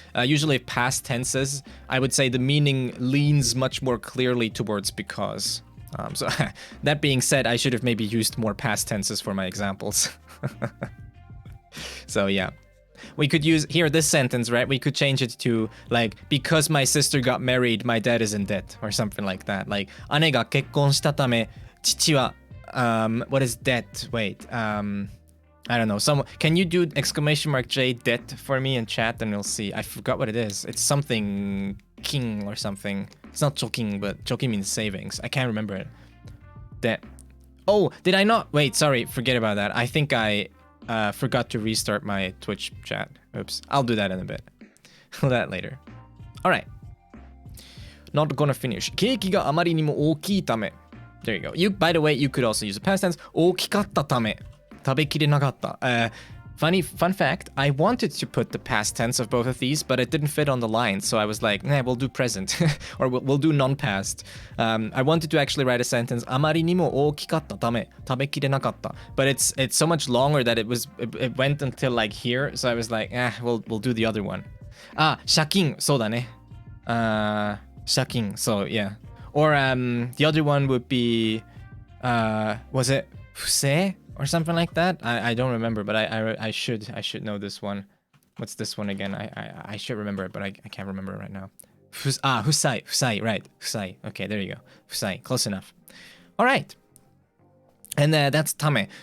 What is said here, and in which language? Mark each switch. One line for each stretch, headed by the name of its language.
English: Usually past tenses, I would say the meaning leans much more clearly towards because. So that being said, I should have maybe used more past tenses for my examples. So yeah. We could use here this sentence, right? We could change it to like, because my sister got married, my dad is in debt or something like that. Like
Japanese: 姉が結婚したため父は
English: what is debt? Wait, I don't know. Can you do exclamation mark J debt for me in chat and we'll see. I forgot what it is. It's something king or something. It's not choking, but choking means savings. I can't remember it. Debt. Oh, did I not? Wait, sorry. Forget about that. I think I forgot to restart my Twitch chat. Oops. I'll do that in a bit. That later. All right. Not gonna finish.
Japanese: ケーキがあまりにも大きいため
English: There you go. By the way, you could also use a past tense.
Japanese: 大きかったため食べきれなかった
English: fun fact, I wanted to put the past tense of both of these, but it didn't fit on the line, so I was like, nah, we'll do present. Or we'll do non-past. I wanted to actually write a sentence
Japanese: あまりにも大きかったため食べきれなかった
English: But it's so much longer that it went until like here, so I was like, we'll do the other one.
Japanese: 借金そうだね借金
English: so yeah. Or the other one would be, was it 不正 or something like that? I don't remember, but I should know this one. What's this one again? I should remember it, but I can't remember it right now. 不正 right. 不正 Okay, there you go. 不正 close enough. All right. And that's tame.